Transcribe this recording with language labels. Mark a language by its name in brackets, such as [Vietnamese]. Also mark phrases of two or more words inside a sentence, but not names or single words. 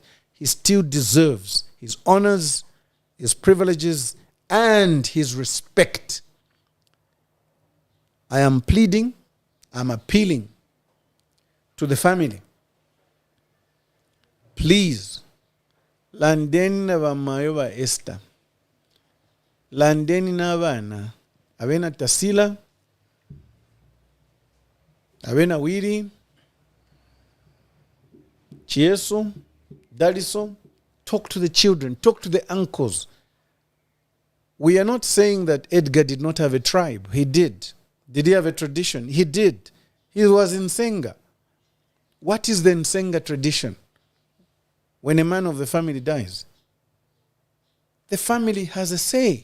[English] He still deserves his honors, his privileges, and his respect. I am pleading, I'm appealing to the family. Please, [Nyanja] landeni na bamayo ba Esther. Landeni na bana. Abena Tasila. Abena Wiri. Chieso. Dadiso. [English] Talk to the children. Talk to the uncles. We are not saying that Edgar did not have a tribe. He did. Did he have a tradition? He did. He was in Nsenga. What is the Nsenga tradition? When a man of the family dies, the family has a say.